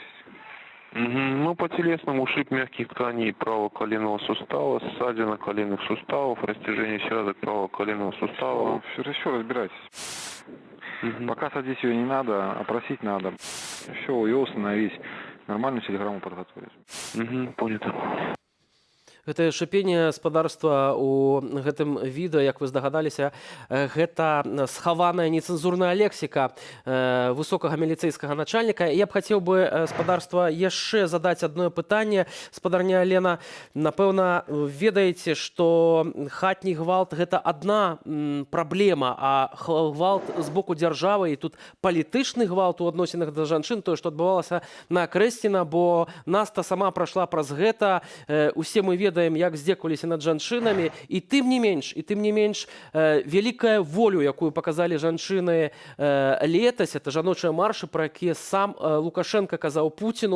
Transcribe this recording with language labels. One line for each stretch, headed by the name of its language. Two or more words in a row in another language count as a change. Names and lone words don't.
Russian: Ну, по телесному ушиб мягких тканей правого коленного сустава, ссадина коленных суставов, растяжение связок правого коленного сустава. Все разбирайтесь. Пока садить ее не надо, опросить надо. Все, ее установить. Нормальную телеграмму подготовить. Понятно.
Belarusian: Гэтае шыпенне спадарства ў гэтым відэа, як вы здагадаліся, гэта схаваная нецэнзурная лексіка высокага міліцэйскага начальніка. Я б хацеў бы спадарства яшчэ задаць адно пытанне. Спадарня Лена, напэўна, ведаеце, што хатні гвалт гэта адна праблема, а гвалт з боку дзяржавы і тут палітычны гвалт у адносінах да жанчын, тое, што адбывалася на Крэсціна, бо Наста сама прайшла праз гэта, усе мы ведаем, як здзекаваліся над жанчынамі, і тым не менш вялікая волю, якую паказалі жанчыны летась, это жаночыя маршы, пра якія сам Лукашенко казаў Пуціну.